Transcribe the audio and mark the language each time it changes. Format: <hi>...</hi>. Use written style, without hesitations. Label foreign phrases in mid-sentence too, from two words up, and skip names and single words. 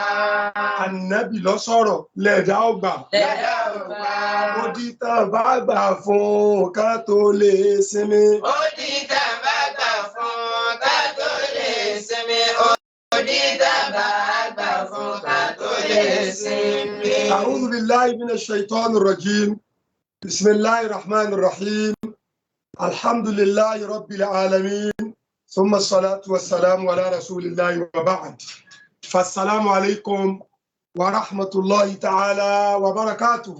<yo>Ànábì ló sọ̀rọ̀ lẹ̀dá ò gbà. Lẹ̀dá ò gbà. Ó di tán bá gbà fún ká tó lè sinmi. Ó ní tàbá gbà fún ká tó lè sinmi. Ó ní tàbá gbà fún ká tó lè sinmi.</yo> <ar>أعوذ بالله من الشيطان الرجيم. بسم الله الرحمن الرحيم. الحمد لله رب العالمين. ثم الصلاة والسلام على رسول الله وبعد. فالسلام عليكم ورحمة الله تعالى وبركاته.</ar>